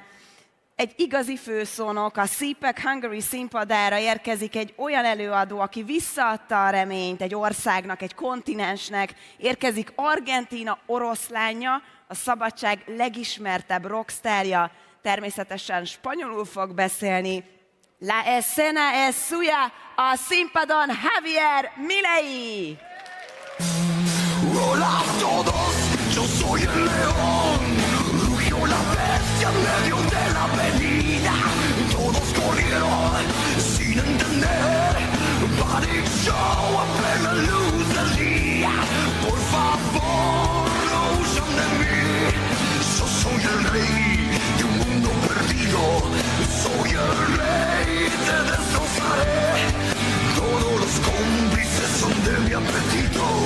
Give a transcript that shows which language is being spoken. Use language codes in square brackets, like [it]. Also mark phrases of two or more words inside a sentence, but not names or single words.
[hu] Egy igazi főszónok, a CPAC Hungary színpadára érkezik egy olyan előadó, aki visszaadta a reményt egy országnak, egy kontinensnek. Érkezik Argentína oroszlánja, a szabadság legismertebb rockstárja, természetesen spanyolul fog beszélni. [es] La escena es suya, [hu] a színpadon [es] Javier Milei! Hola a todos, yo soy el león, rugió la bestia en medio de la avenida, todos corrieron sin entender, panic show a plena luz del día, por favor no huyan de mí, yo soy el rey de un mundo perdido, soy el rey, te destrozaré, todos los cómplices son de mi apetito.